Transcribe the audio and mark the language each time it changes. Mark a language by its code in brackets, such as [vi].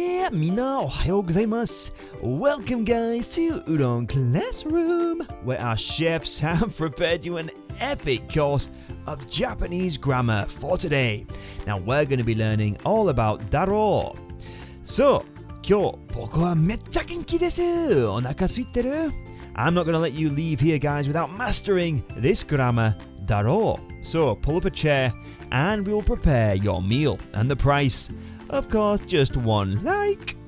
[ja] みんなおはようございます。 [en] Welcome guys to Udon Classroom, where our chefs have prepared you an epic course of Japanese grammar for today. Now we're going to be learning all about Darou. [ja] So, 今日僕はめっちゃ元気です。お腹空いてる？ [en] I'm not going to let you leave here guys without mastering this grammar, Darou. So, pull up a chair and we will prepare your meal. And the price, of course, just one like.